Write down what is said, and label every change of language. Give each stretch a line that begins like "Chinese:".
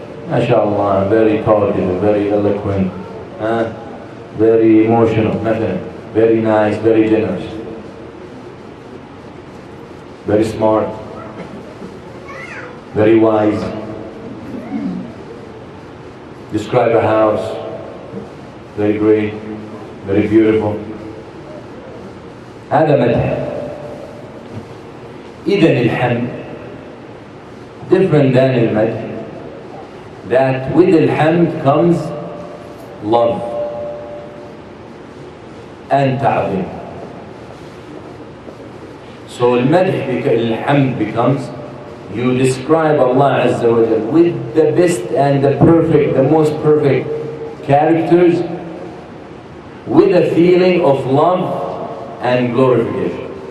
English: ما شاء الله, very talkative, very eloquent, very emotional, مثلا, very nice, very generous, very smart, very wise. Describe a house, very great, very beautiful.
Arabic: هذا مدح. إذن الحمد
English: different than
Arabic: المدح.
English: That with الحمد comes love and تعظيم. So الحمد becomes you describe Allah Azza wa Jalla with the best and the perfect, the most perfect characters, with a feeling of love and glorification.